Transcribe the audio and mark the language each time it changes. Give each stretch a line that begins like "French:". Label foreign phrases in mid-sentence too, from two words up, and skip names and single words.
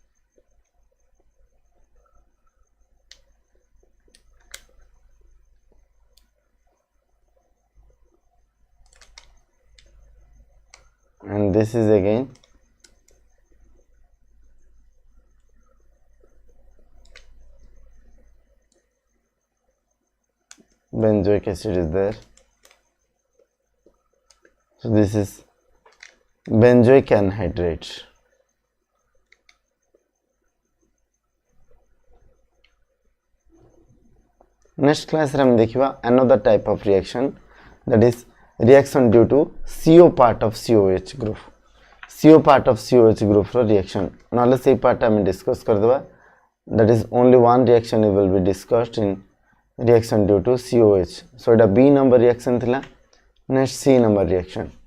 English: And this is again benzoic acid is there. So this is benzoic anhydride. Next class
Odia: ରେ ହମ ଦେଖିବା
English: another type of reaction, that is reaction due to CO part of COH group. CO part of COH group ro reaction
Odia: ନଲେ ସେ
English: part हम discuss
Odia: କର ଦେବା.
English: That is only one reaction will be discussed in reaction due to COH. So it B number reaction थिला. Next C number reaction.